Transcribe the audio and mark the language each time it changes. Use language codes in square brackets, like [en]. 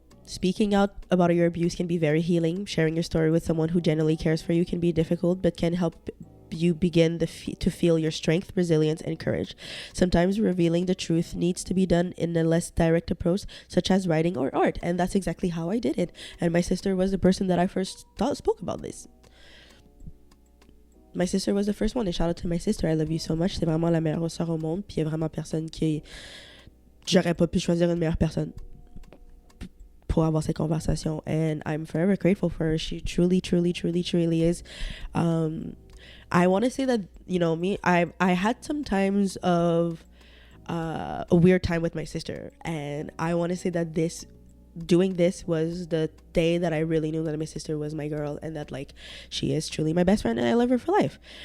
[en] Speaking out about your abuse can be very healing. Sharing your story with someone who genuinely cares for you can be difficult, but can help you begin to feel your strength, resilience, and courage. Sometimes revealing the truth needs to be done in a less direct approach, such as writing or art, and that's exactly how I did it. And my sister was the person that I first spoke about this. My sister was the first one, and shout out to my sister. I love you so much. [fr] C'est vraiment la meilleure sœur au monde, puis il y a vraiment personne qui... J'aurais pas pu choisir une meilleure personne pour avoir cette conversation, [en] and I'm forever grateful for her. She truly, truly, truly, truly is. I want to say that, I had some times of a weird time with my sister, and I want to say that doing this was the day that I really knew that my sister was my girl, and that like she is truly my best friend, and I love her for life.